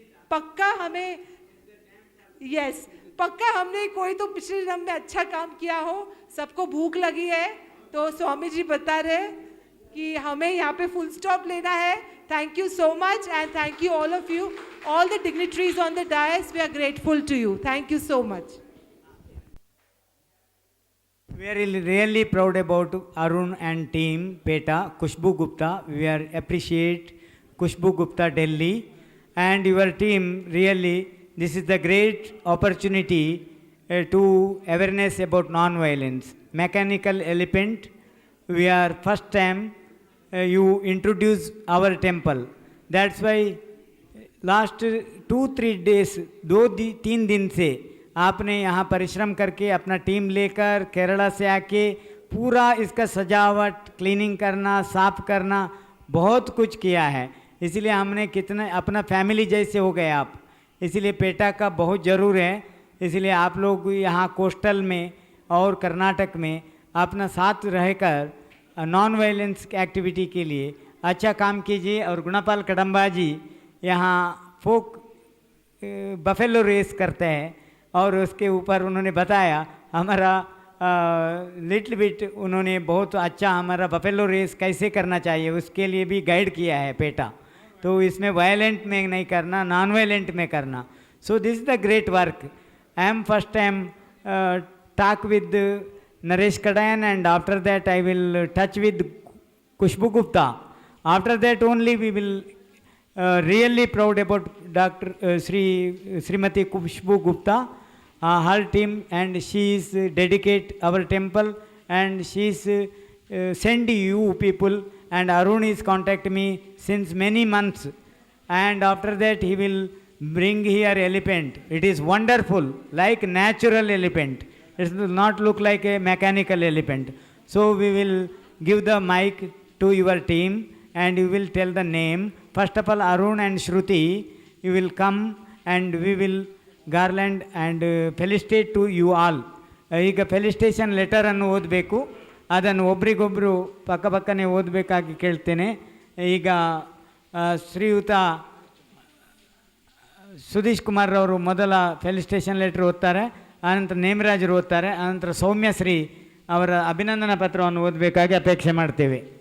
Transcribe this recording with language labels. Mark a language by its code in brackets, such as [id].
[hi] पक्का हमें पक्का हमने कोई तो पिछले जन्म में अच्छा काम किया हो। सबको भूख लगी है तो स्वामी जी बता रहे कि हमें यहाँ पे फुल स्टॉप लेना है। [en] Thank you so much and thank you all of you, all the dignitaries on the dais. We are grateful to you. Thank you so much. We are really proud about Arun and team PETA, Khushbu Gupta. We are appreciate Khushbu Gupta Delhi and your team. Really, this is the great opportunity to awareness about non-violence. Mechanical Elephant, we are first time you introduce our temple. That's why last 2-3 days, [hi] 2-3 दिन से आपने यहाँ परिश्रम करके अपना team लेकर केरला से आके पूरा इसका सजावट, क्लीनिंग करना, साफ करना, बहुत कुछ किया है। इसलिए हमने कितने अपना फैमिली जैसे हो गए आप, इसलिए पेटा का बहुत ज़रूर है। इसलिए आप लोग यहाँ कोस्टल में और कर्नाटक में अपना साथ रहकर नॉन वायलेंस एक्टिविटी के लिए अच्छा काम कीजिए। और गुणापाल कदम्बा जी यहाँ फोक बफेलो रेस करते हैं और उसके ऊपर उन्होंने बताया हमारा [en] little bit, [hi] उन्होंने बहुत अच्छा हमारा बफेलो रेस कैसे करना चाहिए उसके लिए भी गाइड किया है पेटा। तो इसमें वायलेंट में नहीं करना, नॉन वायलेंट में करना। [en] So this is the great work. I am first time talk with Naresh Kadyan and after that I will touch with Khushbu Gupta. After that only we will really proud about Dr. Srimati Khushbu Gupta, her team, and she is dedicate our temple and she is send you people, and Arun is contact me since many months, and after that he will bring here elephant. It is wonderful, like natural elephant. It will not look like a mechanical elephant. So we will give the mic to your team and you will tell the name. First of all, Arun and Shruti, you will come and we will garland and felicitate to you all. [kn] ಈಗ ಫೆಲಿಸ್ಟೇಷನ್ ಲೆಟರನ್ನು ಓದಬೇಕು, ಅದನ್ನು ಒಬ್ರಿಗೊಬ್ಬರು ಪಕ್ಕಪಕ್ಕನೆ ಓದಬೇಕಾಗಿ ಕೇಳ್ತೇನೆ. ಈಗ ಶ್ರೀಯುತ ಸುಧೀಶ್ ಕುಮಾರ್ ಅವರು ಮೊದಲ ಫೆಲಿಸ್ಟೇಷನ್ letter ಓದ್ತಾರೆ, ಆನಂತರ ನೇಮರಾಜರು ಓದ್ತಾರೆ, ಆನಂತರ ಸೌಮ್ಯಶ್ರೀ ಅವರ ಅಭಿನಂದನಾ ಪತ್ರವನ್ನು ಓದಬೇಕಾಗಿ ಅಪೇಕ್ಷೆ ಮಾಡ್ತೇವೆ.